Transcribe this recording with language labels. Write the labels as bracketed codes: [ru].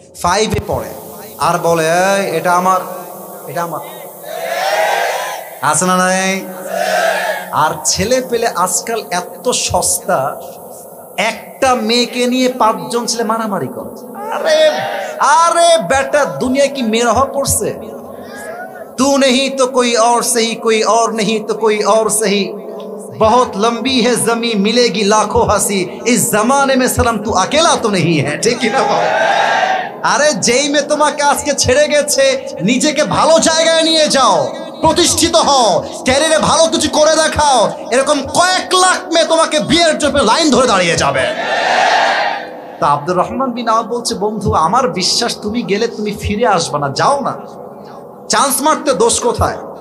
[bn] 5-এ পড়ে, আর বলে এই এটা আমার, এটা আমার, আছে না নাই? আর ছেলে পেলে আজকাল এত সস্তা, একটা মেয়েকে নিয়ে 5 জন ছেলে মারামারি করে। আরে আরে বেটা, দুনিয়া কি মেয়ের অভাব পড়ছে? [hi] तू नहीं तो कोई और सही, कोई और नहीं तो कोई और सही, बहुत लंबी है जमी मिलेगी लाखों हंसी, इस जमाने में सनम तू अकेला तो नहीं है। ठीक है ना? [bn] আরে যেই মেয়ে তোমাকে আজকে ছেড়ে গেছে, নিজেকে ভালো জায়গায় নিয়ে যাও, প্রতিষ্ঠিত হও, ক্যারিয়ারে ভালো কিছু করে দেখাও, এরকম কয়েক লাখ মেয়ে তোমাকে বিয়ের জন্য লাইন ধরে দাঁড়িয়ে যাবে। তা আব্দুর রহমান বিন আওফ বলছে, বন্ধু আমার বিশ্বাস তুমি গেলে তুমি ফিরে আসবে না, যাও না, চান্স মারতে দোষ কোথায়?